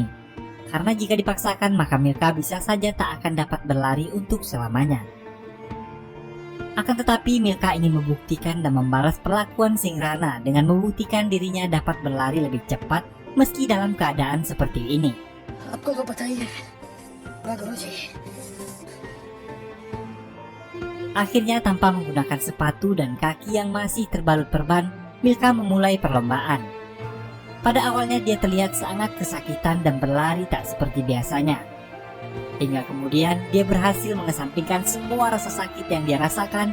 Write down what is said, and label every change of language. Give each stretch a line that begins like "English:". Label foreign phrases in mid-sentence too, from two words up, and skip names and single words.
Indonesian: Karena jika dipaksakan maka Milka bisa saja tak akan dapat berlari untuk selamanya. Akan tetapi Milka ingin membuktikan dan membalas perlakuan Singrana dengan membuktikan dirinya dapat berlari lebih cepat meski dalam keadaan seperti ini.
Hindi: आपको तो पता ही है गुरुजी।
Indonesian: Akhirnya tanpa menggunakan sepatu dan kaki yang masih terbalut perban, Milka memulai perlombaan. Pada awalnya dia terlihat sangat kesakitan dan berlari tak seperti biasanya. Hingga kemudian dia berhasil mengesampingkan semua rasa sakit yang dia rasakan.